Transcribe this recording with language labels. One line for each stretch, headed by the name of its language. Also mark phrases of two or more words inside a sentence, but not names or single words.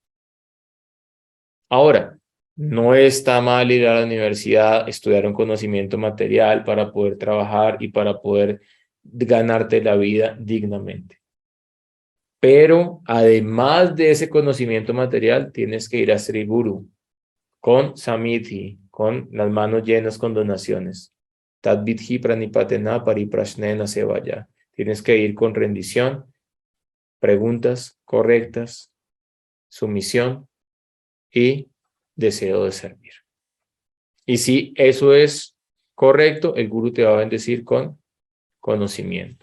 Spanish: Ahora, no está mal ir a la universidad, estudiar un conocimiento material para poder trabajar y para poder ganarte la vida dignamente. Pero además de ese conocimiento material, tienes que ir a Sri Guru con Samiti, con las manos llenas con donaciones.
Sanskrit: Tadvidhi pranipatena pariprasnena sevaya.
Spanish: Tienes que ir con rendición, preguntas correctas, sumisión y deseo de servir. Y si eso es correcto, el gurú te va a bendecir con conocimiento.